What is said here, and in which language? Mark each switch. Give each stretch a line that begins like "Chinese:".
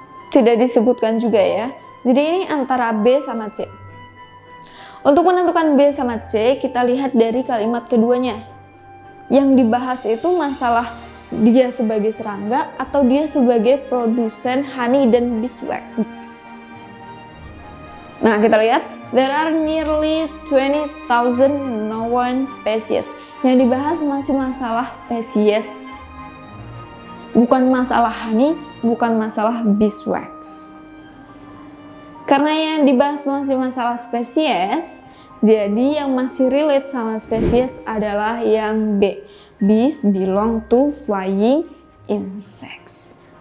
Indonesian: Tidak disebutkan juga ya. Jadi ini antara B sama C. Untuk menentukan B sama C, kita lihat dari kalimat keduanya. Yang dibahas itu masalah dia sebagai serangga atau dia sebagai produsen honey dan beeswax. Nah, kita lihat,
English: there are nearly 20,000 known species.
Indonesian: Yang dibahas masih masalah spesies. Bukan masalah honey, bukan masalah beeswax. Karena yang dibahas masih masalah spesies, jadi yang masih relate sama spesies adalah yang B.
English: Bees belong to flying insects.